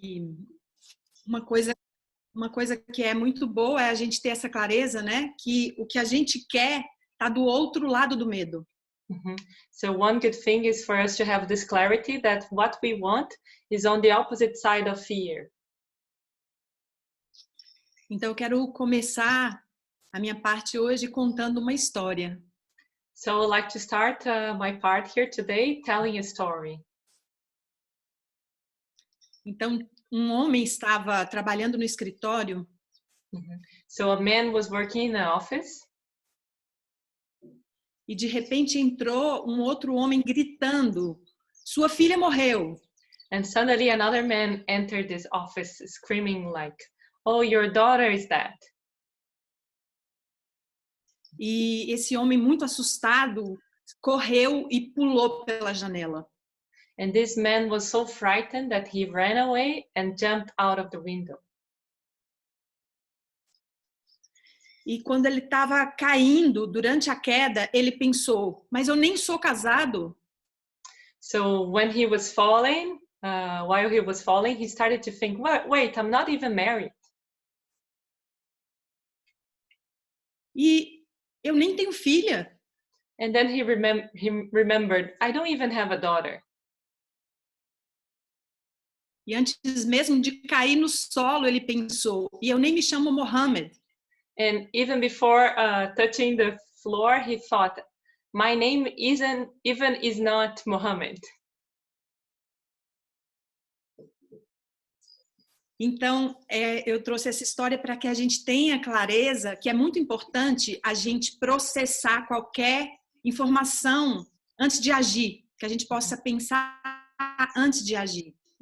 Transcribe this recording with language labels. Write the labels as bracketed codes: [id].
[pt] E uma coisa que é muito boa é a gente ter essa clareza, né? Que o que a gente quer está do outro lado do medo. [en] So one good thing is for us to have this clarity that what we want is on the opposite side of fear. [pt] Então eu quero começar a minha parte hoje contando uma história. [en] So I would like to start my part here today telling a story. [pt] Então um homem estava trabalhando no escritório. [en] So a man was working in the office. [pt] E de repente entrou um outro homem gritando: "Sua filha morreu!" [en] And suddenly another man entered this office screaming like, "Oh, your daughter is dead." [pt] E esse homem muito assustado correu e pulou pela janela. [en] And this man was so frightened that he ran away and jumped out of the window. [pt] E quando ele estava caindo, durante a queda, ele pensou: mas eu nem sou casado. [en] So when he was falling, while he was falling, he started to think, wait, I'm not even married. [pt] E eu nem tenho filha. [en] And then he remembered, I don't even have a daughter. [pt] E antes mesmo de cair no solo, ele pensou: e eu nem me chamo Mohammed. [en] And even before touching the floor, he thought, my name is not Mohammed. [pt] Então, eu trouxe essa história para que a gente tenha clareza que é muito importante a gente processar qualquer informação antes de agir, que a gente possa pensar antes de agir.